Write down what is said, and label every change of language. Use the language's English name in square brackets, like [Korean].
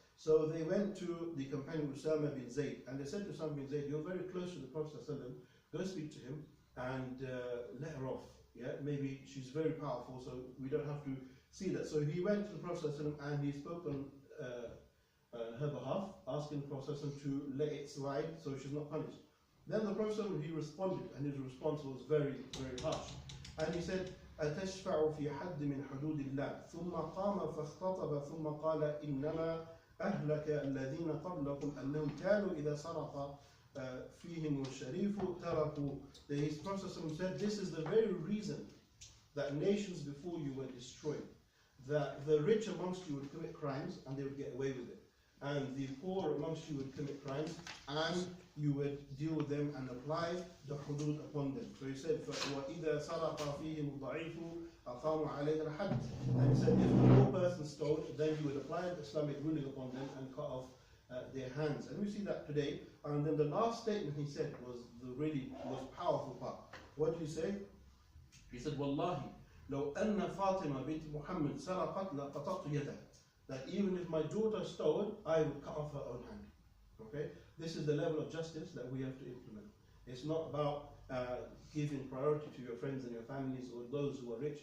[English] So they went to the companion Usama bin Zayd, and they said to Usama bin Zayd, you're very close to the Prophet ﷺ, go speak to him and let her off. Yeah, maybe she's very powerful, so we don't have to see that. So he went to the Prophet and he spoke on her behalf, asking the Prophet to let it slide so she's not punished. Then the Prophet he responded, and his response was very, very harsh. And he said, [Arabic] أتشفع في حد من حدود الله ثم قام فاختطب ثم قال إنما أهلك الذين قبلكم أنهم كانوا إذا سرق فيهم الشريف تركوا. [English] His Prophet said, this is the very reason that nations before you were destroyed. That the rich amongst you would commit crimes and they would get away with it. And the poor amongst you would commit crimes and you would deal with them and apply the hudud upon them. So he said, [Arabic] وَإِذَا سَرَقَ فِيهِمُ الضَّعِيفُ أَقَامُوا عَلَيْهِ الْحَدِّ. [English] And he said, if the poor person stole, then you would apply the Islamic ruling upon them and cut off their hands. And we see that today. And then the last statement he said was the really most powerful part. What did he say? He said, [Arabic] وَاللَّهِ لو أن فاطمة بنت محمد سرقت لقطعت يدها. [English] That even if my daughter stole, I would cut off her own hand. Okay? This is the level of justice that we have to implement. It's not about giving priority to your friends and your families or those who are rich.